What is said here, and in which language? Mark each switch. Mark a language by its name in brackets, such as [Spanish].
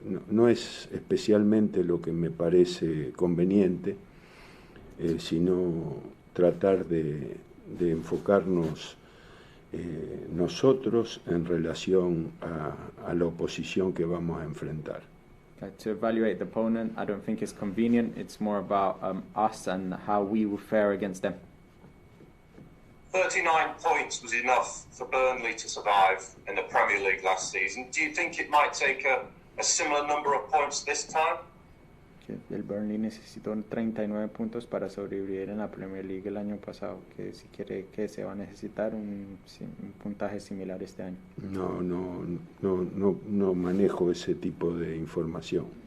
[Spanish] no es especialmente lo que me parece conveniente, sino tratar de enfocarnos nosotros en relación a la oposición que vamos a enfrentar. [English] To evaluate the opponent, I don't think it's convenient. It's more about us and how we will fare against them. 39 points was enough for Burnley to survive in the Premier League last season. Do you think it might take a similar number of points this time? [Spanish] que el Burnley necesitó 39 puntos para sobrevivir en la Premier League el año pasado, que si quiere que se va a necesitar un puntaje similar este año. No manejo ese tipo de información.